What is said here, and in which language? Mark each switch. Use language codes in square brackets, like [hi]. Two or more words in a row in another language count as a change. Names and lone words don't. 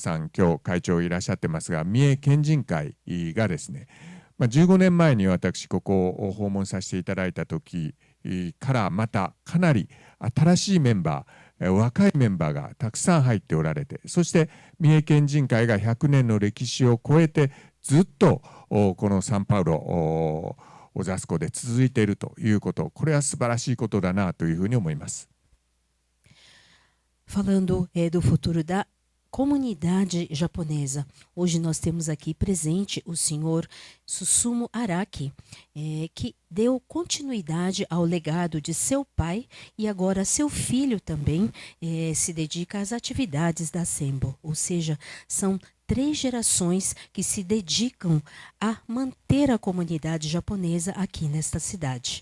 [ja] さん、今日会長いらっしゃってますが、三重県人会がですね、15年前に私ここを訪問させていただいた時からまたかなり新しいメンバー、若いメンバーがたくさん入っておられて、そして三重県人会が100年の歴史を超えてずっとこのサンパウロオザスコで続いているということ、これは素晴らしいことだなというふうに思います。 [pt] Falando do futuro da comunidade japonesa. Hoje nós temos aqui presente o senhor Susumu Araki, que deu continuidade ao legado de seu pai e agora seu filho também se dedica às atividades da Sembo, ou seja, são 3 gerações que se dedicam a manter a comunidade japonesa aqui nesta cidade.